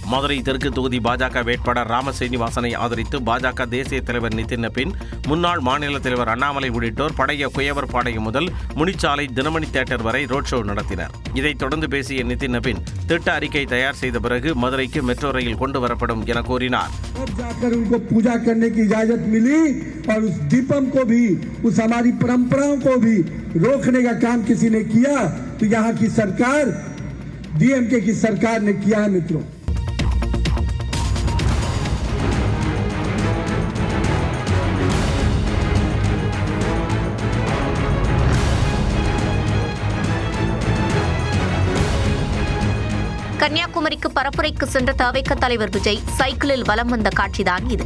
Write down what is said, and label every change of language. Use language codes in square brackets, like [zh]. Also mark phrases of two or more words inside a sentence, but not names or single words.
[ta] மதுரை தெற்கு தொகுதி பாஜக வேட்பாளர் ராமசீனிவாசனை ஆதரித்து பாஜக தேசிய தலைவர் நிதின் நபீன், முன்னாள் மாநில தலைவர் அண்ணாமலை உள்ளிட்டோர் பழைய குயவர் பாளையம் முதல் முனிச்சாலை தினமணி தியேட்டர் வரை ரோட் ஷோ நடத்தினர். இதைத் தொடர்ந்து பேசிய நிதின் நபீன், திட்ட அறிக்கை தயார் செய்த பிறகு மதுரைக்கு மெட்ரோ ரயில் கொண்டு வரப்படும் என கூறினார். [hi] पूजा करने की इजाजत मिली और उस दीपम को भी, उस हमारी परंपराओं को भी रोकने का काम किसी ने किया तो यहाँ की सरकार, डीएमके की सरकार ने किया है मित्रों. [ta] கன்னியாகுமரிக்கு பரப்புரைக்கு சென்ற தவிக தலைவர் விஜய் சைக்கிளில் வலம் வந்த காட்சிதான் இது.